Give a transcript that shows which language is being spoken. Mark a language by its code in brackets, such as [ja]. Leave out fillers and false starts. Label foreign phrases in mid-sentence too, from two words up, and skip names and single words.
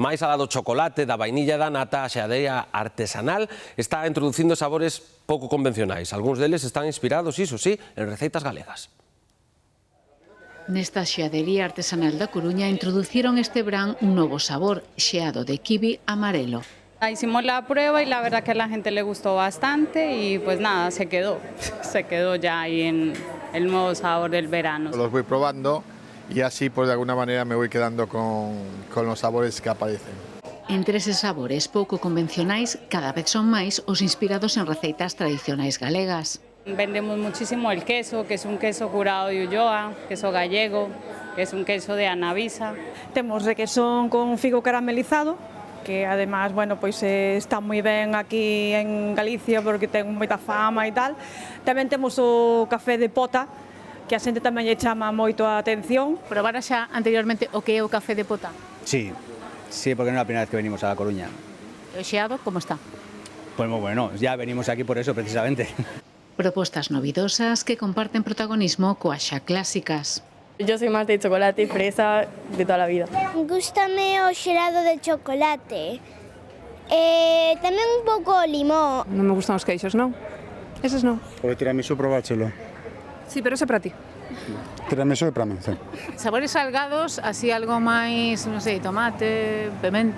[gl] Máis alá do chocolate, da vainilla e da nata, a xeadeira artesanal está introducindo sabores pouco convencionais. Algúns deles están inspirados, iso sí, en receitas galegas. Nesta xeadería artesanal da Coruña introduciron este verán un novo sabor, xeado de kiwi amarelo. [es] Hicimos la prueba y la verdad que a la gente le gustó bastante y pues nada, se quedó ya ahí en el nuevo sabor del verano. Los voy probando y así pues de alguna manera me voy quedando con los sabores que aparecen. [gl] Entre eses sabores pouco convencionais, cada vez son máis os inspirados en receitas tradicionais galegas. [es] Vendemos muchísimo el queso, que es un queso curado de Ulloa, queso gallego, que es un queso de Anavisa. [gl] Temos requesón con figo caramelizado, que además, bueno, pois está moi ben aquí en Galicia porque ten moita fama e tal. Tamén temos o café de pota, que a xente tamén lle chama moito a atención. Probara xa anteriormente o que é o café de pota? Sí, porque non é a primeira vez que venimos a La Coruña. O xeado, como está? [es] Pues moi bueno, ya venimos aquí por eso precisamente. [gl] Propostas novidosas que comparten protagonismo coas xa clásicas. [es] Yo soy más de chocolate y fresa de toda la vida. [gl] Gústame o xelado de chocolate. Tamén un pouco limón. Non me gustan os queixos, non? Eses non. O tiramisú probáchelo. Sí, pero ese para ti. Tiramisú é para mí, sí. Sabores salgados, así algo máis, non sei, tomate, pemento.